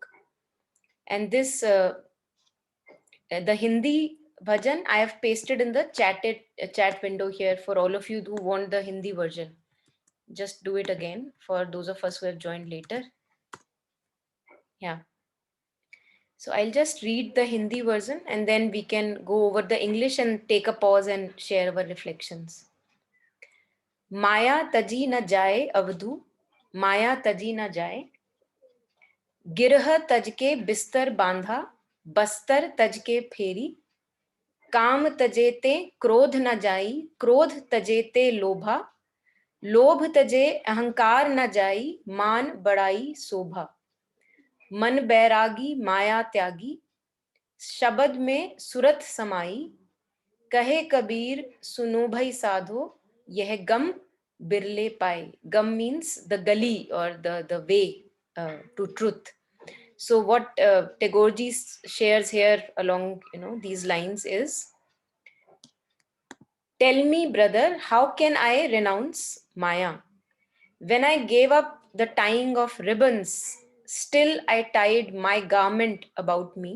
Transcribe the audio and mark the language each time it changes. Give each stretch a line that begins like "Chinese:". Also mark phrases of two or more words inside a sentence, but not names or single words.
English: And this the Hindi bhajan I have pasted in the chat window here for all of you who want the Hindi version. Just do it again for those of us who have joined later. Yeah. So I'll just read the Hindi version and then we can go over the English and take a pause and share our reflections.
Hindi: माया तजी न जाए अवधू, माया तजी न जाए, गिरह तज के बिस्तर बांधा, बस्तर तज के फेरी, काम तजेते क्रोध न जाई, क्रोध तजेते लोभा, लोभ तजे अहंकार न जाई, मान बड़ाई शोभा, मन बैरागी माया त्यागी, शब्द में सुरत समाई, कहे कबीर सुनो भई साधो, यह गम बिरले पाए.
English: Gum means the gully or the way to truth. So what Tagore ji shares here along these lines is, tell me brother, how can I renounce Maya? When I gave up the tying of ribbons, still I tied my garment about me.